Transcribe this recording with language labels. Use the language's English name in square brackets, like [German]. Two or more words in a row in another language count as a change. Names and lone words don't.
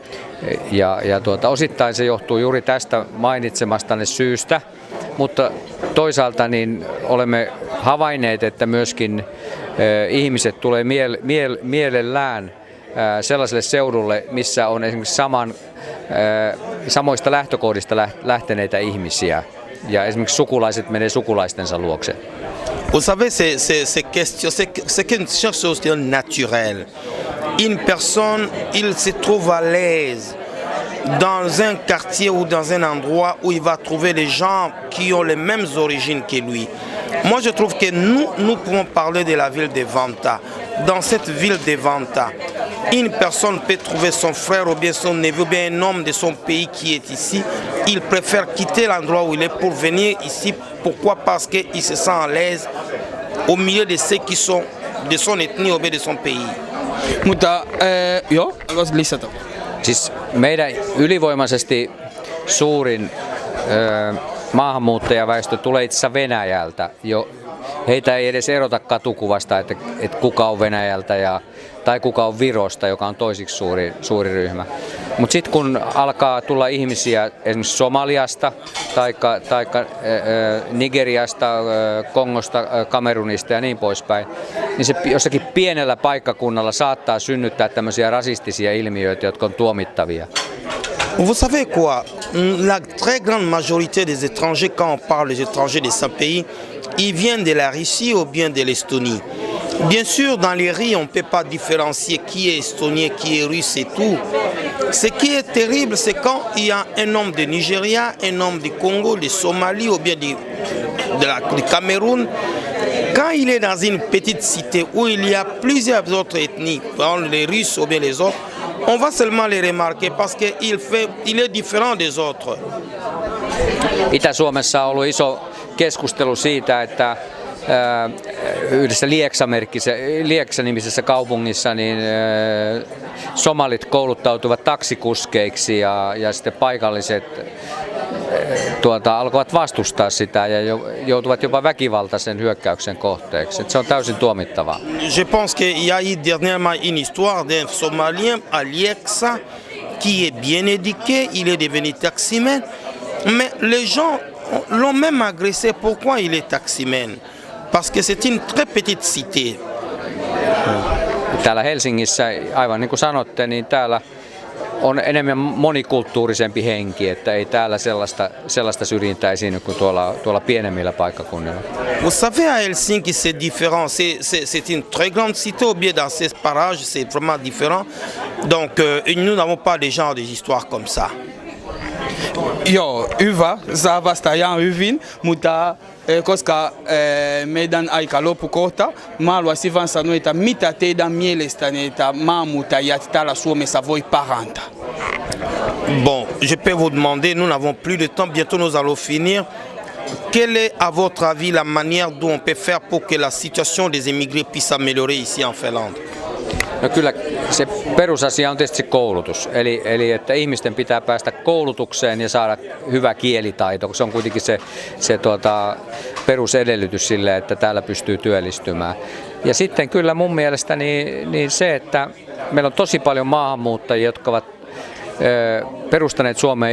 [Finnish] Osittain se johtuu juuri tästä mainitsemastanne syystä, mutta toisaalta niin olemme havainneet, että myöskin ihmiset tulee mielellään sellaiselle seudulle, missä on esimerkiksi samoista lähtökohdista lähteneitä ihmisiä. Ja esimerkiksi sukulaiset menee sukulaistensa luokse. [French] Vous savez, c'est quelque chose de naturel. Une personne, il se trouve à l'aise dans un quartier ou dans un endroit où il va trouver des gens qui ont les mêmes origines que lui. Moi, je trouve que nous pouvons parler de la ville de Vanta. Dans cette ville de Vanta, une personne peut trouver son frère ou bien son neveu ou bien un homme de son pays qui est ici. Il préfère quitter l'endroit où il est pour venir ici. Pourquoi? Parce qu'il se sent à l'aise au milieu de ceux qui sont de son ethnie ou bien de son pays. [Finnish] Mutta joo, haluaisin lisätä. Siis meidän ylivoimaisesti suurin maahanmuuttajaväestö tulee itse asiassa Venäjältä. Heitä ei edes erota katukuvasta, että kuka on Venäjältä tai kuka on Virosta, joka on toisiksi suuri ryhmä. Mutta sitten kun alkaa tulla ihmisiä esimerkiksi Somaliasta tai Nigeriasta, Kongosta, Kamerunista ja niin poispäin, niin se jossakin pienellä paikkakunnalla saattaa synnyttää tämmöisiä rasistisia ilmiöitä, jotka on tuomittavia. [French] Vous savez quoi? La très grande majorité des étrangers, quand on parle des étrangers de ce pays, ils viennent de la Russie ou bien de l'Estonie. Bien sûr, dans les riz, on ne peut pas différencier qui est estonien, qui est russe et tout. Ce qui est terrible, c'est quand il y a un homme de Nigeria, un homme du Congo, de Somalie ou bien du Cameroun. Quand il est dans une petite cité où il y a plusieurs autres ethnies, par exemple les Russes ou bien les autres, on va seulement les remarquer parce qu'il est différent des autres. [Finnish] Itä-Suomessa on ollut iso keskustelu siitä, että yhdessä Lieksa-nimisessä kaupungissa niin somalit kouluttautuvat taksikuskeiksi ja sitten paikalliset alkoivat vastustaa sitä ja joutuvat jopa väkivaltaisen hyökkäyksen kohteeksi. Se on täysin tuomittavaa. [French] Je pense qu'il y a eu dernièrement une histoire d'un Somalien à Lieksa qui est bien éduqué, il est devenu taximan, mais les gens l'ont même agressé. Pourquoi il est taximan? Parce que c'est une très petite cité. [Finnish] Täällä Helsingissä, aivan niin kuin sanotte, niin täällä on enemmän monikulttuurisempi henki, että ei täällä sellaista syrjintää esiinny kuin tuolla pienemmillä paikkakunnilla. [French] Vous savez, à Helsinki, c'est différent. C'est une très grande cité, ou bien dans ces parages, c'est vraiment différent. Donc, nous n'avons pas des genres des histoires comme ça. [Finnish] Joo, hyvä. Saa vasta ihan hyvin, mutta koska meidän aika loppu kohta, mä haluaisin vaan sanoa, että mitä teidän mielestänne, että maahanmuuttajat täällä Suomessa voi parantaa? [French] Bon, je peux vous demander, nous n'avons plus de temps, bientôt nous allons finir. Quelle est, à votre avis, la manière dont on peut faire pour que la situation des immigrés puisse s'améliorer ici en Finlande? [Finnish] No kyllä se perusasia on tietysti koulutus, eli että ihmisten pitää päästä koulutukseen ja saada hyvä kielitaito, se on kuitenkin se perusedellytys sille, että täällä pystyy työllistymään. Ja sitten kyllä mun mielestä niin se, että meillä on tosi paljon maahanmuuttajia, jotka ovat perustaneet Suomeen.